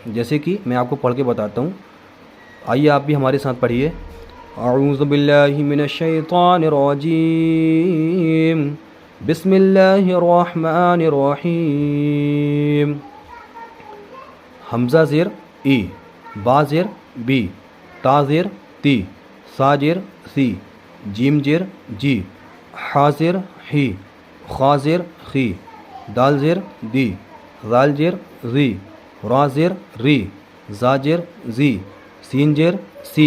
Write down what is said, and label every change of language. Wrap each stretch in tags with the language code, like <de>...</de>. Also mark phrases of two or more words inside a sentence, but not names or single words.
<ur>جیسے کہ میں آپ کو پڑھ کے بتاتا ہوں، آئیے آپ بھی ہمارے ساتھ پڑھیے۔</ur> <ar>اعوذ باللہ من الشیطان الرجیم، بسم اللہ الرحمن الرحیم۔</ar> <ur>حمزہ زیر ای، با زیر بی، تا زیر تی، سا زیر سی، جیم زیر جی، حا زیر حی، خا زیر خی، دال زیر دی، ذال زیر زی، را زیر ری، زا زیر زی، سین زیر سی،</ur>